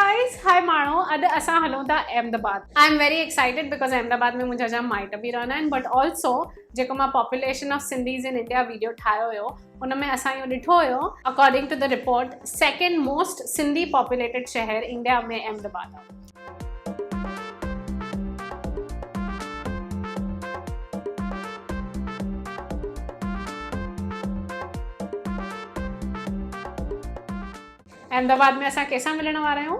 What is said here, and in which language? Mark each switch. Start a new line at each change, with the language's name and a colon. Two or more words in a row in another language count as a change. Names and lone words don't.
English: guys, hi
Sindhi: माण्हू, अॼु असां हलूं था अहमदाबाद।
English: I am very excited because
Sindhi: अहमदाबाद में मुंहिंजा जाम माइट बि रहंदा आहिनि,
English: but also
Sindhi: जेको मां
English: population of Sindhis in India
Sindhi: वीडियो ठाहियो हुयो उन में असां इहो ॾिठो हुयो,
English: according to the report second most Sindhi populated
Sindhi: शहर इंडिया में अहमदाबाद आहे। अहमदाबाद में असां कंहिंसां मिलण वारा आहियूं?